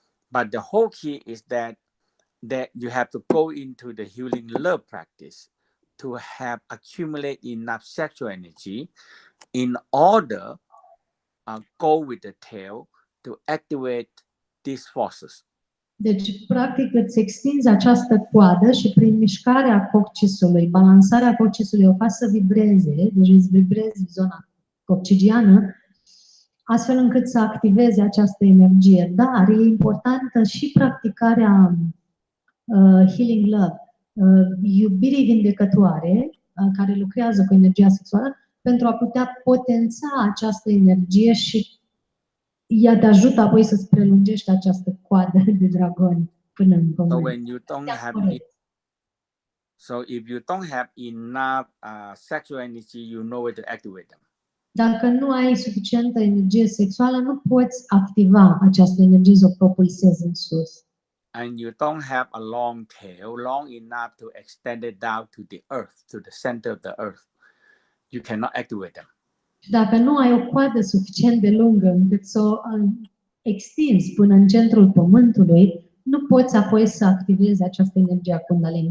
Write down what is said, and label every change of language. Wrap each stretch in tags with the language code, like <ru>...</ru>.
<en>But the whole key is that you have to go into the healing love practice to have accumulate enough sexual energy in order go with the tail to activate these forces.</en> <ro>Deci, practic, îți extinzi această coadă și prin mișcarea coccisului, balansarea coccisului o faci să vibreze, deci îți vibrezi zona coccigiană, astfel încât să activeze această energie. Dar e importantă și practicarea healing love, iubirii vindecătoare, care lucrează cu energia sexuală, pentru a putea potența această energie și ea te ajută apoi să-ți prelungești această coadă de dragon până în pământ.</ro> <en>So when you don't have so if you don't have enough sexual energy, you know where to activate them.</en> <ro>Dacă nu ai suficientă energie sexuală, nu poți activa această energie să o propulsezi în sus.</ro> <en>And you don't have a long tail, long enough to extend it down to the earth, to the center of the earth. You cannot activate them.</en> <ro>Dacă nu ai o coadă suficient de lungă încât să o extinzi până în centrul pământului, nu poți apoi să activezi această energie a Kundalini.</ro>